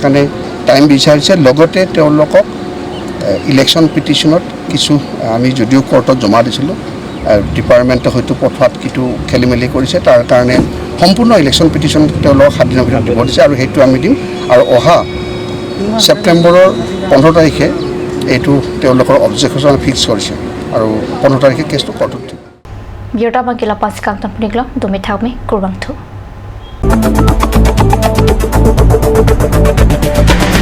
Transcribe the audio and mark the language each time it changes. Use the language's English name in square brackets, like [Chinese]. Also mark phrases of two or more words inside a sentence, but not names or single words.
[Assamese] কাৰণে টাইম বিচাৰিছে লগতে তেওঁলোকক [English] election petition [Assamese] কিছু আমি যদিও কোৰ্টত জমা দিছিলোঁ ডিপাৰ্টমেণ্টে হয়তো পঠোৱাত কিছু খেলি মেলি কৰিছে তাৰ কাৰণে সম্পূৰ্ণ [English] election petition [Assamese] তেওঁলোকক 7 দিনৰ ভিতৰত দিব দিছে আৰু সেইটো আমি দিম আৰু অহা ছেপ্টেম্বৰৰ 15 তাৰিখে এইটো তেওঁলোকৰ অবজেকশ্যন ফিক্স কৰিছে আৰু 15 তাৰিখে কেছটো কোৰ্টত দিব [Karbi] Biota bangkila pasikang tampniklo dumi thakmi kurbang thu